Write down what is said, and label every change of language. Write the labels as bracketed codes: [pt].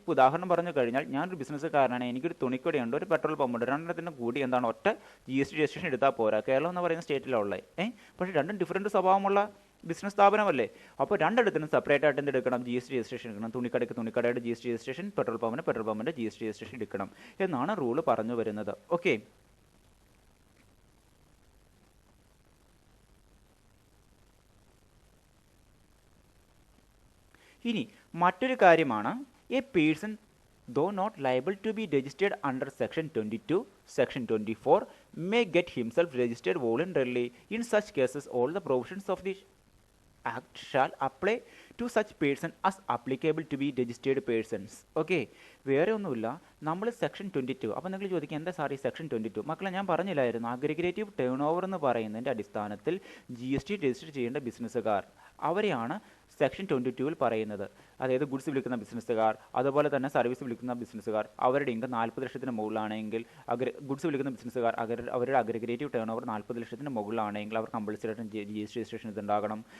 [ml] ഇപ്പോൾ ഉദാഹരണം പറഞ്ഞു കഴിഞ്ഞാൽ, ഞാനൊരു ബിസിനസ്സുകാരനാണ്, എനിക്കൊരു തുണിക്കടയുണ്ട്, ഒരു പെട്രോൾ പമ്പുണ്ട്, രണ്ടെണ്ണത്തിനും കൂടി എന്താണ് ഒറ്റ GST രജിസ്ട്രേഷൻ എടുത്താൽ പോരാ. കേരളം എന്ന് പറയുന്ന സ്റ്റേറ്റിലുള്ളത് പക്ഷേ രണ്ടും ഡിഫറൻറ്റ് സ്വഭാവമുള്ള ബിസിനസ് സ്ഥാപനമല്ലേ. അപ്പോൾ രണ്ടിടത്തിനും സെപ്പറേറ്റ് ആയിട്ട് എന്തെടുക്കണം, GST രജിസ്ട്രേഷൻ എടുക്കണം. തുണിക്കടയുടെ GST registration, petrol പമ്പിൻ്റെ GST registration എടുക്കണം എന്നാണ് റൂള് പറഞ്ഞു വരുന്നത്. ഓക്കെ, ഇനി മറ്റൊരു കാര്യമാണ്, [en] A person though not liable to be registered under section 22, section 24 may get himself registered voluntarily. In such cases all the provisions of the act shall apply to such person as applicable to be registered persons. [ml] Okay, വേറെ ഒന്നുമില്ല, നമ്മൾ section 22. അപ്പോൾ നിങ്ങൾ ചോദിക്കുക, എന്താ sir ഈ section 22? മക്കളെ, ഞാൻ പറഞ്ഞില്ലായിരുന്നു, അഗ്രിഗേറ്റീവ് ടേൺ ഓവർ എന്ന് പറയുന്നതിൻ്റെ അടിസ്ഥാനത്തിൽ GST രജിസ്റ്റർ ചെയ്യേണ്ട ബിസിനസ്സുകാർ, അവരെയാണ് സെക്ഷൻ 22 പറയുന്നത്. അതായത് ഗുഡ്സ് വിൽക്കുന്ന ബിസിനസ്സുകാർ, അതുപോലെ തന്നെ സർവീസ് വിൽക്കുന്ന ബിസിനസ്സുകാർ, അവരുടെ ഇൻകം 40 ലക്ഷത്തിന് മുകളിലാണെങ്കിൽ, ഗുഡ്സ് വിൽക്കുന്ന ബിസിനസ്സുകാർ അവരുടെ അഗ്രിഗേറ്റീവ് ടേൺ ഓവർ 40 ലക്ഷത്തിന് മുകളിലാണെങ്കിൽ അവർ കമ്പൾസറി ആയിട്ടും GST രജിസ്ട്രേഷൻ ഇതുണ്ടാകണം.